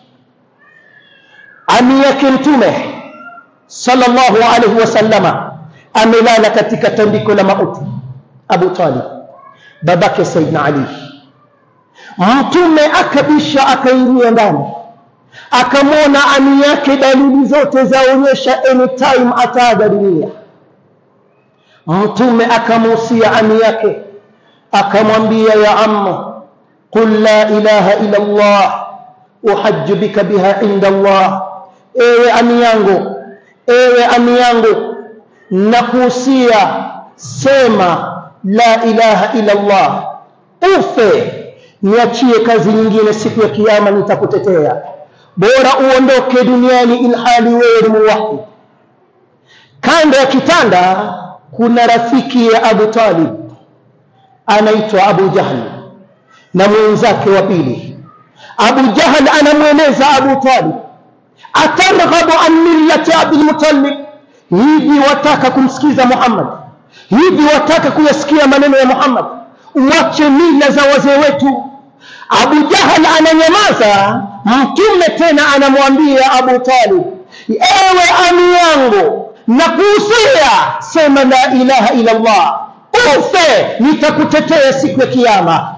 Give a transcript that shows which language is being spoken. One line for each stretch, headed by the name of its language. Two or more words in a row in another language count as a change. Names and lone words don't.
Swahili: Ami yake Mtume
Arabic: صلى الله عليه وسلم
Swahili: amelala katika tandiko la mauti, Abu Talib, babake Sayyidina Ali. Mtume akabisha, akaingia ndani, akamwona ami yake, dalili zote zaonyesha anytime ataaga dunia. Mtume akamuhusia ami yake, akamwambia
Arabic: يا عم قل لا إله إلا الله أحاج بك بها عند الله,
Swahili: ewe ami yangu, nakuhusia, sema
Arabic: لا إله إلا الله,
Swahili: ufe, niachie kazi nyingine, siku ya kiyama nitakutetea. Bora uondoke duniani ilhali wewe ni muwahhid. Kando ya kitanda kuna rafiki ya Abu Talib anaitwa Abu Jahl na mwenzake wa pili. Abu Jahl anamweleza Abu Talib,
Arabic: أترغب عن ملة عبد المطلب,
Swahili: hivi wataka kumsikiza Muhammad, hivi wataka kuyasikia maneno ya Muhammad, uache mila za wazee wetu. Abu Jahl ananyamaza. Mtume tena anamwambia Abu Talib, ewe ami yangu, nakuhusia, sema
Arabic: لا إله إلا الله,
Swahili: ufe, nitakutetea siku ya kiyama.